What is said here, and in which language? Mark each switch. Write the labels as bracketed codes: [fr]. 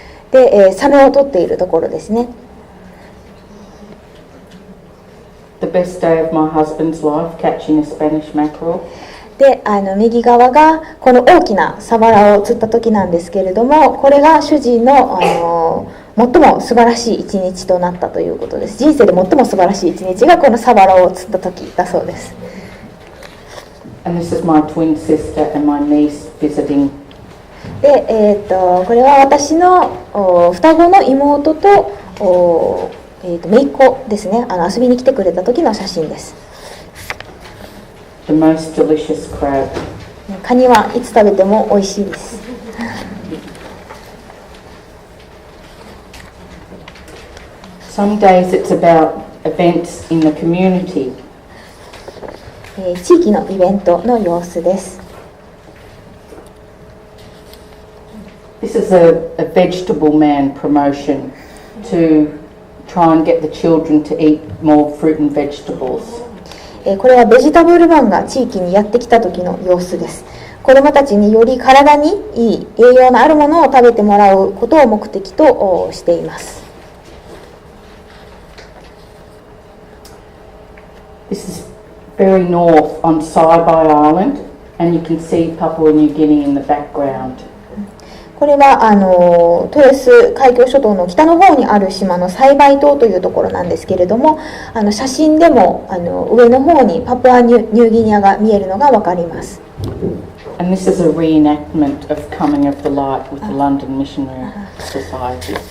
[ja] で、サメを取っているところですね。 [en] The best day of my husband's life, catching a Spanish mackerel. [ja] で、右側がこの大きなサワラを釣った時なんですけれども、これが主人の、最も素晴らしい一日となったということです。人生で最も素晴らしい一日がこのサワラを釣った時だそうです。 [en] And this is my twin sister and my niece visiting. [ja] で、これは私の双子の妹と姪っ子ですね、遊びに来てくれた時の写真です。 [en] The most delicious crab. [ja] カニはいつ食べても美味しいです。 [en] Some days it's about events in the community. [ja] 地域のイベントの様子です。 [en] This is a vegetable man promotion to try and get the children to eat more fruit and vegetables. [ja] これはベジタブルマンが地域にやってきた時の様子です。子どもたちにより体にいい栄養のあるものを食べてもらうことを目的としています。 [en] This is very north on Saibai Island, and you can see Papua New Guinea in the background. [ja] これはトレス海峡諸島の北の方にある島のサイバイ島というところなんですけれども、写真でも上の方にパプアニューギニアが見えるのがわかります。 [en] And this is a reenactment of Coming of the Light with the London Missionary Society.